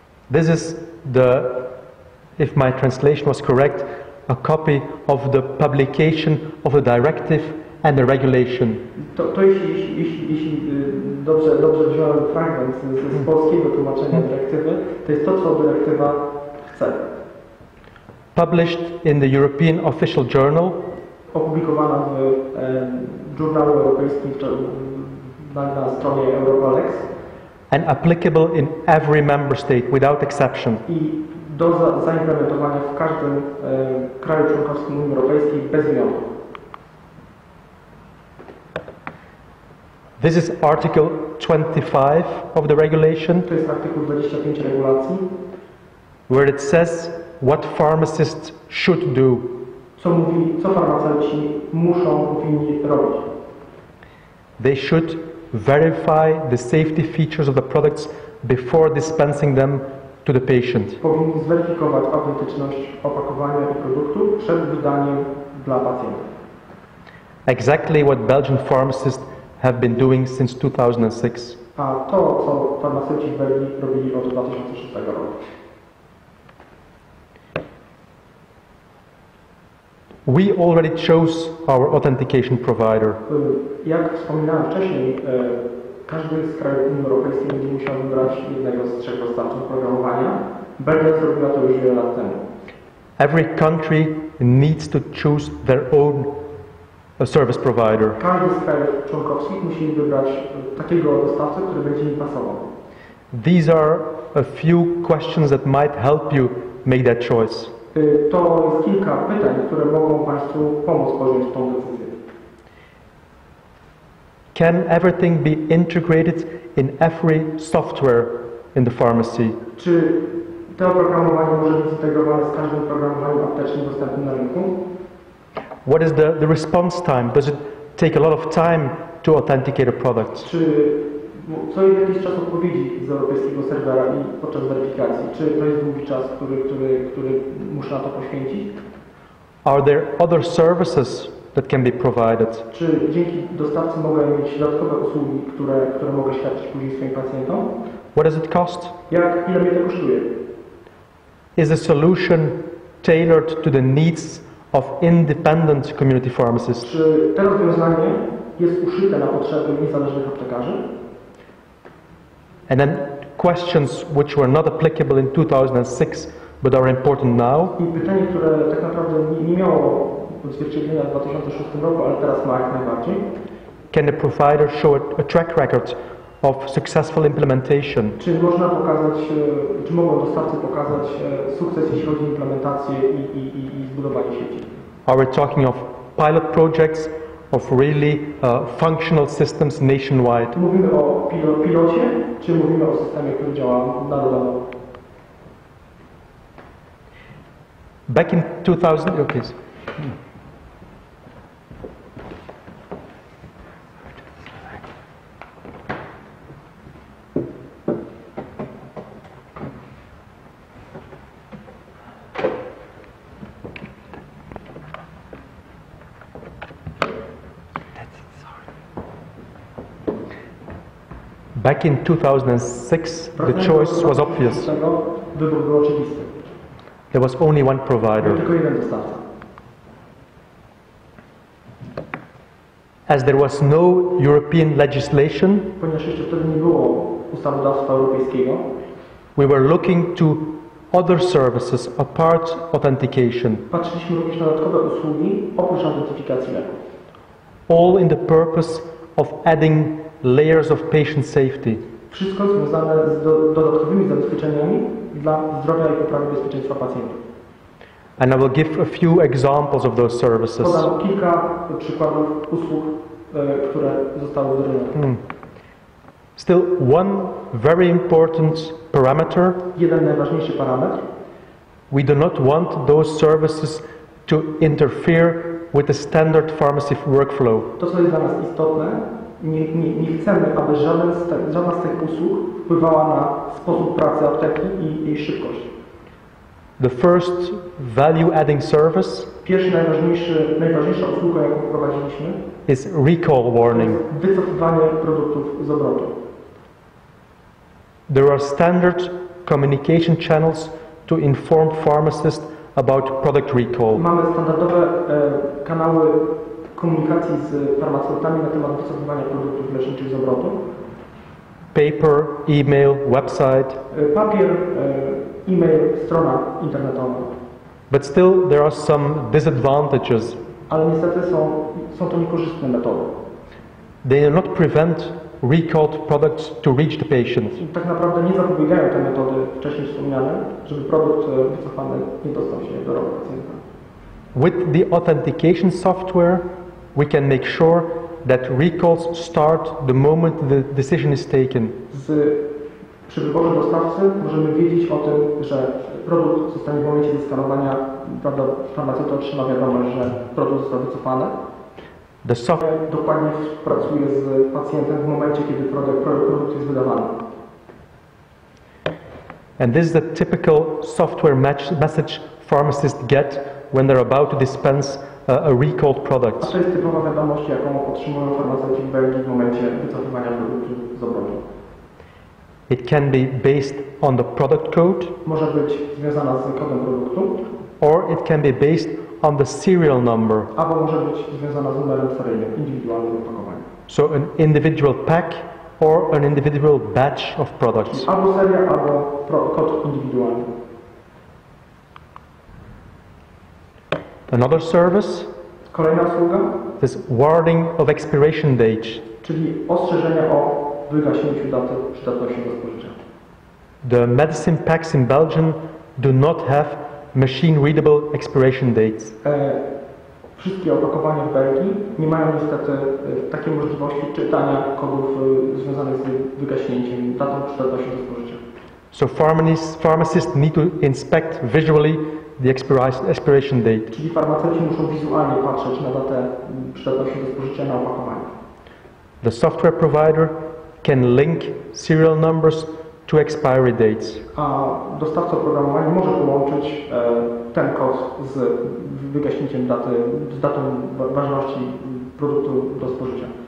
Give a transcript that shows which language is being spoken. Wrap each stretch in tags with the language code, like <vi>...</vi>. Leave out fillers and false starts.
<en>This is if my translation was correct, a copy of the publication of the directive and the regulation.</en> <pl>To jeśli dobrze wziąłem fragment z polskiego tłumaczenia dyrektywy, to jest to, co dyrektywa chce.</pl> <en>Published in the European Official Journal,</en> <pl>Opublikowana w żurnalu europejskim na stronie Eurocolex</pl> <en>and applicable in every member state without exception.</en> <pl>i do zaimplementowania w każdym kraju członkowskim Unii Europejskiej bez wyjątku.</pl> <en>This is Article 25 of the regulation,</en> <pl>To jest artykuł 25 regulacji,</pl> <en>where it says what pharmacists should do.</en> <pl>co mówi, co farmaceuci powinni robić.</pl> <en>They should verify the safety features of the products before dispensing them to the patient.</en> <pl>Powinni zweryfikować autentyczność opakowania i produktu przed wydaniem dla pacjenta.</pl> <en>Exactly what Belgian pharmacists have been doing since 2006.</en> <pl>A to, co farmaceuci w Belgii robili od 2006 roku.</pl> <en>We already chose our authentication provider.</en> <pl>Jak wspominałem wcześniej, każdy z krajów Unii Europejskiej będzie musiał wybrać jednego z trzech dostawców programowania. Belgia zrobiła to już wiele lat temu.</pl> <en>Every country needs to choose their own service provider.</en> <pl>Każdy z krajów członkowskich musi wybrać takiego dostawcę, który będzie im pasował.</pl> <en>These are a few questions that might help you make that choice.</en> <pl>To jest kilka pytań, które mogą Państwu pomóc podjąć tą decyzję.</pl> <en>Can everything be integrated in every software in the pharmacy?</en> <pl>Czy to oprogramowanie może być zintegrowane z każdym programowaniem aptecznym dostępnym na rynku?</pl> <en>What is the response time? Does it take a lot of time to authenticate a product?</en> <pl>Czy co jakiś czas odpowiedzi z europejskiego serwera i podczas weryfikacji? Czy to jest długi czas, który muszę na to poświęcić?</pl> <en>Are there other services that can be provided?</en> <pl>Czy dzięki dostawcy mogę mieć dodatkowe usługi, które mogę świadczyć później swoim pacjentom?</pl> <en>What does it cost?</en> <pl>Ile mnie to kosztuje?</pl> <en>Is the solution tailored to the needs of independent community pharmacists?</en> <pl>Czy to rozwiązanie jest uszyte na potrzeby niezależnych aptekarzy?</pl> <en>And then questions which were not applicable in 2006 but are important now.</en> <pl>I pytanie, które tak naprawdę nie miało odzwierciedlenia w 2006 roku, ale teraz ma jak najbardziej.</pl> <en>Can the provider show a track record of successful implementation?</en> <pl>Czy można pokazać, czy mogą dostawcy pokazać sukces, jeśli chodzi o implementację i zbudowanie sieci?</pl> <en>Are we talking of pilot projects, of really functional systems nationwide?</en> <pl>Mówimy o pilocie, czy mówimy o systemie, który działa narodowo?</pl> <en>Back in 2000, okay. Back in 2006, the choice was obvious.</en> <pl>Wybór był oczywisty.</pl> <en>There was only one provider.</en> <pl>Tylko jeden dostawca.</pl> <en>As there was no European legislation,</en> <pl>Ponieważ jeszcze wtedy nie było ustawodawstwa europejskiego,</pl> <en>we were looking to other services apart authentication,</en> <pl>patrzyliśmy również na dodatkowe usługi oprócz identyfikacji leków.</pl> <en>all in the purpose of adding layers of patient safety.</en> <pl>Wszystko związane z dodatkowymi zabezpieczeniami dla zdrowia i poprawy bezpieczeństwa pacjentów.</pl> <en>And I will give a few examples of those services.</en> <pl>Podam kilka przykładów usług, które zostały wdrożone.</pl> <en>Still, one very important parameter,</en> <pl>Jeden najważniejszy parametr.</pl> <en>we do not want those services to interfere with the standard pharmacy workflow.</en> <pl>To, co jest dla nas istotne, nie chcemy, aby żadna z tych usług wpływała na sposób pracy apteki i jej szybkość.</pl> <en>The first value-adding service</en> <pl>Pierwsza najważniejsza usługa, jaką wprowadziliśmy,</pl> <en>is recall warning.</en> <pl>wycofywanie produktów z obrotu.</pl> <en>There are standard communication channels to inform pharmacists about product recall.</en> <pl>Mamy standardowe kanały komunikacji z farmaceutami na temat wycofywania produktów leczniczych z obrotu.</pl> <en>Paper, email, website.</en> <pl>Papier, e-mail, strona internetowa.</pl> <en>But still there are some disadvantages.</en> <pl>Ale niestety są to niekorzystne metody.</pl> <en>They do not prevent recalled products to reach the patient.</en> <pl>Tak naprawdę nie zapobiegają te metody wcześniej wspomniane, żeby produkt wycofany nie dostał się do rąk pacjenta.</pl> <en>With the authentication software, we can make sure that recalls start the moment the decision is taken.</en> <pl>Przy wyborze dostawcy możemy wiedzieć o tym, że produkt zostanie w momencie zeskanowania, prawda, farmaceuta otrzyma wiadomość, że produkt został wycofany.</pl> <en>The software</en> <pl>Dokładnie pracuje z pacjentem w momencie, kiedy produkt jest wydawany.</pl> <en>And this is the typical software message pharmacists get when they're about to dispense a recalled</en> <pl>A</pl> <en>product.</en> <pl>to jest typowa wiadomość, jaką otrzymują farmaceuci w Belgii w momencie wycofywania produktu z obrotu.</pl> <en>It can be based on the product code,</en> <pl>Może być związana z kodem produktu,</pl> <en>or it can be based on the serial number.</en> <pl>albo może być związana z numerem seryjnym, indywidualnym opakowania.</pl> <en>So an individual pack or an individual batch of products.</en> <pl>Albo seria, albo kod indywidualny.</pl> <en>Another service</en> <pl>Kolejna usługa,</pl> <en>is warning of expiration date.</en> <pl>czyli ostrzeżenia o wygaśnięciu daty przydatności do spożycia.</pl> <en>The medicine packs in Belgium do not have machine-readable expiration dates.</en> <pl>Wszystkie opakowania w Belgii nie mają niestety takiej możliwości czytania kodów związanych z wygaśnięciem, datą przydatności do spożycia.</pl> <en>So pharmacists need to inspect visually the expiration date.</en> <pl>Czyli farmaceuci muszą wizualnie patrzeć na datę przydatności do spożycia na opakowaniu.</pl> <en>The software provider can link serial numbers to expiry dates.</en> <pl>A dostawca oprogramowania może połączyć ten kod z wygaśnięciem daty, z datą ważności produktu do spożycia.</pl>